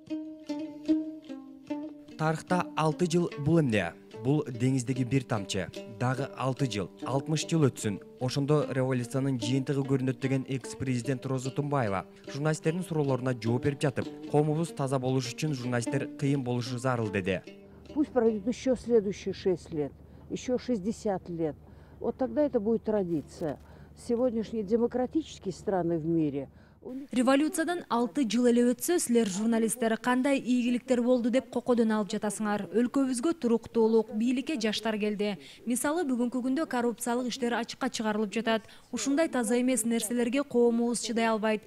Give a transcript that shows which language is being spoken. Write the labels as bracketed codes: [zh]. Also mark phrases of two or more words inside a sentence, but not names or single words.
[ky] Тарыхта 6 жыл бул эмне? Бул деңиздеги бир тамчы. Дагы 6 жыл, 60 жыл өтсүн. Ошондо революциянын жыйынтыгы көрүнөт деген экс-президент Роза Тумбаева журналисттердин суроолоруна жооп берип жатып, коомубуз таза болуш үчүн журналисттер кыйын болушу зарыл деди. [ru] Пусть пройдет еще следующие 6 лет, еще 60 лет. Вот тогда это будет традиция. Сегодняшние демократические страны в мире. [ky] Революциядан 6 жыл эле өтсө, силер журналисттер кандай ийгиликтер болду деп кокодон алып жатасыңар. Өлкөбүзгө туруктуулук, бийликке жаштар келди. Мисалы, бүгүнкү күндө коррупциялык иштер ачыкка чыгарылып жатат. Ушундай таза эмес нерселерге коомубуз чыдай албайт.